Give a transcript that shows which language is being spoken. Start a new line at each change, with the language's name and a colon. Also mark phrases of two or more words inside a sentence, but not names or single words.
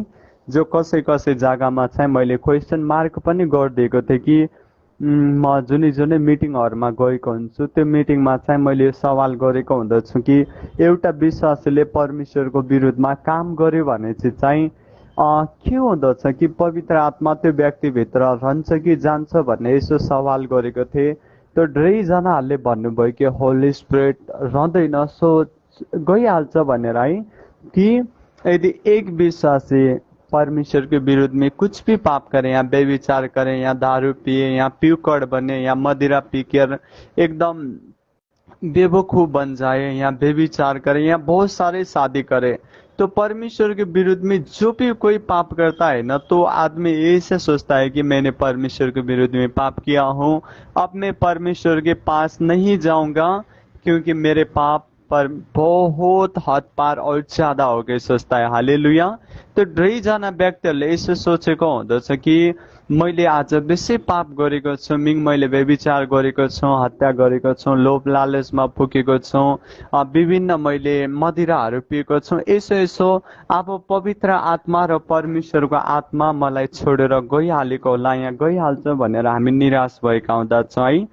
Nepali: जो कसै जग्गामा चाहिँ मैले क्वेसन मार्क पनि गरिदिएको थिएँ कि म जुनै मिटिङहरूमा गएको हुन्छु, त्यो मिटिङमा चाहिँ मैले यो सवाल गरेको हुँदछु कि एउटा विश्वासीले परमेश्वरको विरुद्धमा काम गर्यो भने चाहिँ के हुँदछ कि पवित्र आत्मा त्यो व्यक्तिभित्र रहन्छ कि जान्छ भन्ने यसो सवाल गरेको थिएँ। त्यो 2 जनाहरूले भन्नुभयो कि होली स्पिरिट रहँदैन, सो गइहाल्छ भनेर है।
Hindi: कि यदि एक विश्वासी परमेश्वर के विरुद्ध में कुछ भी पाप करें, या व्यभिचार करें, या दारू पिए, या पिउकड़ बने, या मदिरा पीकर एकदम बेवकूफ बन जाए, या व्यभिचार करे, या बहुत सारे शादी करे, तो परमेश्वर के विरुद्ध में जो भी कोई पाप करता है ना, तो आदमी ऐसे सोचता है कि मैंने परमेश्वर के विरुद्ध में पाप किया हूँ, अब मैं परमेश्वर के पास नहीं जाऊंगा क्योंकि मेरे पाप पर बहुत हद पार और ज्यादा हो गए सोचता है। हालेलुया।
Nepali: तो 2 जना व्यक्तिहरूले यसो सोचेको हुँदछ कि मैले आज बेसै पाप गरेको छु, मैले व्यभिचार गरेको छु, हत्या गरेको छु, लोभ लालचमा पुगेको छु, विभिन्न मैले मदिराहरू पिएको छु, यसो अब पवित्र आत्मा र परमेश्वरको आत्मा मलाई छोडेर गइहालेको होला, यहाँ गइहाल्छ भनेर हामी निराश भएका हुँदछौँ है।